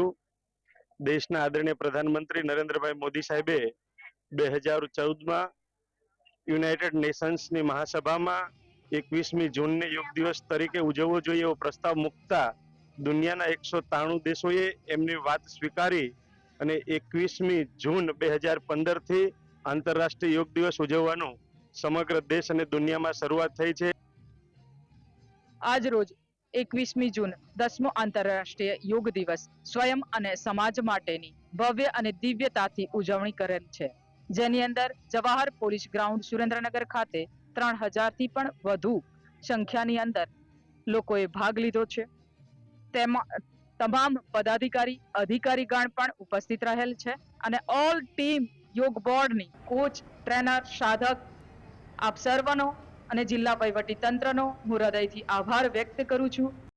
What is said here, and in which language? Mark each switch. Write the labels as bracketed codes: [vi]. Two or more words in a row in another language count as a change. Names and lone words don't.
[gu] દેશના આદરણીય પ્રધાનમંત્રી નરેન્દ્રભાઈ મોદી સાહેબે 2014 માં યુનાઇટેડ નેશન્સની મહાસભામાં 21મી જૂનને યોગ દિવસ તરીકે उजवવો જોઈએ એવો પ્રસ્તાવ મૂકતા દુનિયાના 193 દેશોએ એમની વાત સ્વીકારી અને 21મી જૂન 2015 થી આંતરરાષ્ટ્રીય યોગ દિવસ ઉજવવાનું સમગ્ર દેશ અને દુનિયામાં શરૂઆત થઈ છે। આજ રોજ 21મી જૂન 10મો આંતરરાષ્ટ્રીય યોગ દિવસ સ્વયં અને સમાજ માટેની ભવ્ય અને દિવ્યતાથી ઉજવણી કરેલ છે, જેની અંદર જવાહર પોલીસ ગ્રાઉન્ડ સુરેન્દ્રનગર ખાતે 3000 થી પણ વધુ સંખ્યાની અંદર લોકોએ ભાગ લીધો છે। તેમાં તમામ પદાધિકારી અધિકારીગણ પણ ઉપસ્થિત રહેલ છે અને [en] all team [gu] યોગ બોર્ડની કોચ, ટ્રેનર, સાધક આપ સર્વનો અને જિલ્લા વહીવટી તંત્રનો હું હૃદયથી આભાર વ્યક્ત કરું છું।